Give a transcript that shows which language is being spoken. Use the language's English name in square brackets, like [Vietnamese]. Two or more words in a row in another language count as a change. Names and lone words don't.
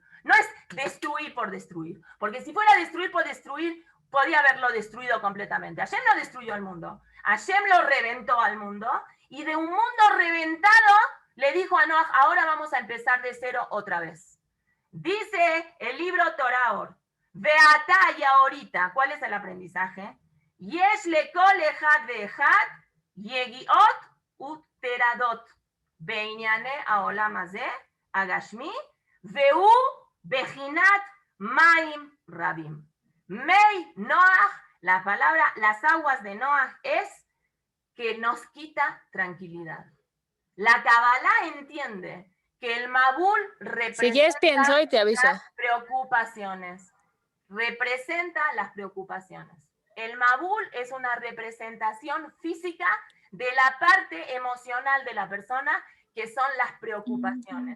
[Spanish] No es destruir por destruir, porque si fuera destruir por destruir, podía haberlo destruido completamente. Hashem no destruyó el mundo, Hashem lo reventó al mundo, y de un mundo reventado le dijo a Noah, ahora vamos a empezar de cero otra vez. Dice el libro Toraor, Beatá y ahorita, ¿cuál es el aprendizaje? [Hebrew] יש לכל אחד ואחד יגיעות וטרדות בעניני העולם הזה הגשמי והוא בבחינת מים רבים. מי נח, [Spanish] la palabra, las aguas de Noah es que nos quita tranquilidad. La Kabbalah entiende que el Mabul representa si quieres pienso y te aviso. Las preocupaciones. Representa las preocupaciones. El Mabul es una representación física de la parte emocional de la persona, que son las preocupaciones.